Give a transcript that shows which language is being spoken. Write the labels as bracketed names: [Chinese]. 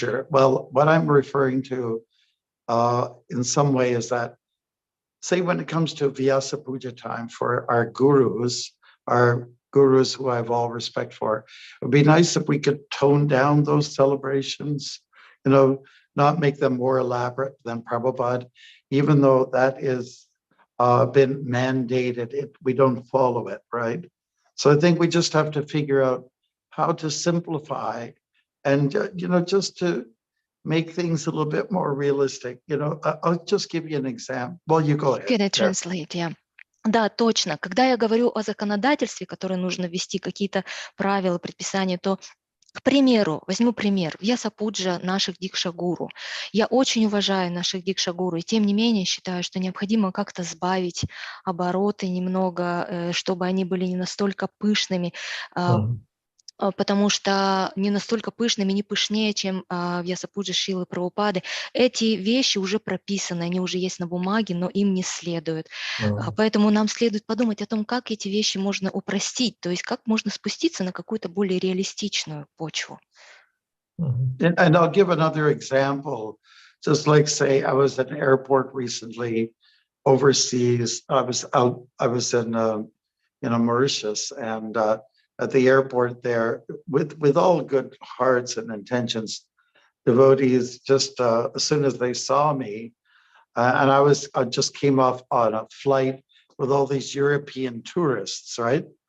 [English] Well, what I'm referring to in some way is that, say when it comes to Vyasa Puja time for our gurus who I have all respect for, it would be nice if we could tone down those celebrations, not make them more elaborate than Prabhupada, even though that is been mandated, we don't follow it, right? So I think we just have to figure out how to simplify and, just to make things a little bit more realistic. I'll just give you an example. Well, you go ahead. Can I translate? Yeah. [Russian] Да, точно. Когда я говорю о законодательстве, которое нужно ввести, какие-то правила, предписания, то, к примеру, возьму пример, Вьясапуджа наших дикша-гуру. Я очень уважаю наших дикша-гуру, и тем не менее считаю, что необходимо как-то сбавить обороты немного, чтобы они были не настолько пышными, потому что не настолько пышными, не пышнее, чем Вьясапуджа Шрилы Прабхупады. Эти вещи уже прописаны, они уже есть на бумаге, но им не следует. Поэтому нам следует подумать о том, как эти вещи можно упростить, то есть как можно спуститься на какую-то более реалистичную почву. [English] And I'll give another example. Just like say, I was at an airport recently overseas. I was in Mauritius, and at the airport there, with all good hearts and intentions, devotees just as soon as they saw me, and I just came off on a flight with all these European tourists, right?